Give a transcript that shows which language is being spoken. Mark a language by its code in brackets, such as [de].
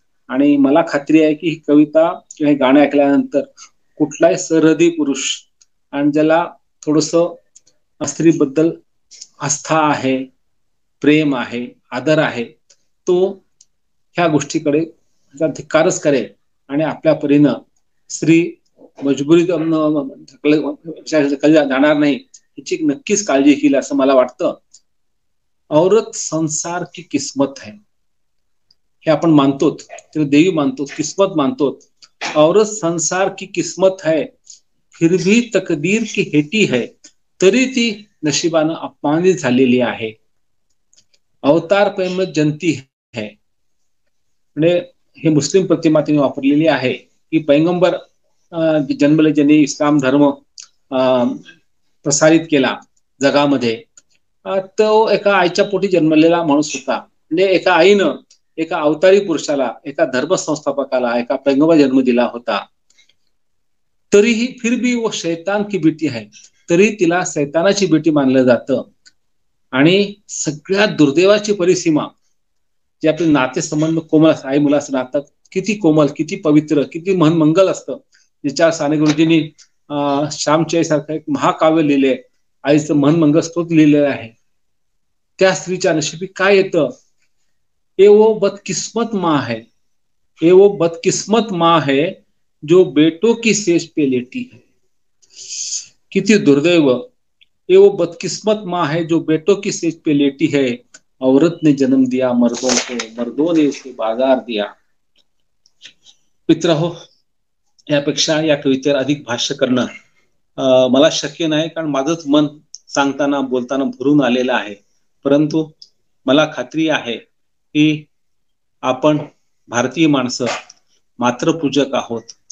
[mr] आणि मला खात्री आहे की ही कविता किंवा हे गाणं ऐकल्यानंतर कुठलाही सरहदी पुरुष आणि ज्याला थोडस स्त्रीबद्दल आस्था आहे, प्रेम आहे, आदर आहे, तो ह्या गोष्टीकडे धिक्कारच करेल आणि आपल्या परीनं स्त्री मजबुरी जाणार नाही याची नक्कीच काळजी घेईल असं मला वाटतं. [hi] औरत संसार की किस्मत है, [mr] हे आपण मानतो, देवी मानतो, किस्मत मानतो. [hi] औरत संसार की किस्मत है, फिर भी तकदीर की हेटी है, [mr] तरी ती नशिबानं अपमानित झालेली आहे. [hi] अवतार प्रेम जनती है, [mr] म्हणजे हे मुस्लिम प्रतिमा तिने वापरलेली आहे की पैगंबर जन्मले, ज्यांनी इस्लाम धर्म प्रसारित केला जगामध्ये, तो एका आईच्या पोटी जन्मलेला माणूस होता. म्हणजे एका आईनं एका अवतारी पुरुषाला, एका धर्मसंस्थापकाला, एका पैगंबर जन्म दिला होता. तरीही [hi] फिर भी वो शैतान की बेटी [mr] आहे, तरी तिला शैतानाची बेटी मानलं जातं. आणि सगळ्यात दुर्दैवाची परिसीमा, जे आपले नातेसंबंध कोमल, आई मुलाचं नातं किती कोमल, किती पवित्र, किती मनमंगल असतं, ज्याच्यावर साने गुरुजींनी श्यामची सारखं एक महाकाव्य लिहिले, आईचं मनमंगल स्तोत्र लिहिलेलं आहे. त्या स्त्रीच्या नशिबी काय येतं, [hi] ये वो बदकिस्मत माँ है, ये वो बदकिस्मत माँ है जो बेटों की सेज पे लेटी है. [mr] किती दुर्दैव. [hi] ये वो बदकिस्मत माँ है जो बेटों की सेज पे लेटी है, औरत ने जन्म दिया मर्दों को, मर्दों ने उसे बाजार दिया. [mr] मित्रहो, यापेक्षा या कवितेवर अधिक भाष्य करणं मला शक्य नाही, कारण माझंच मन सांगताना बोलताना भरून आलेलं आहे. परंतु मला खात्री आहे की आपण भारतीय माणसं मातृपूजक आहोत.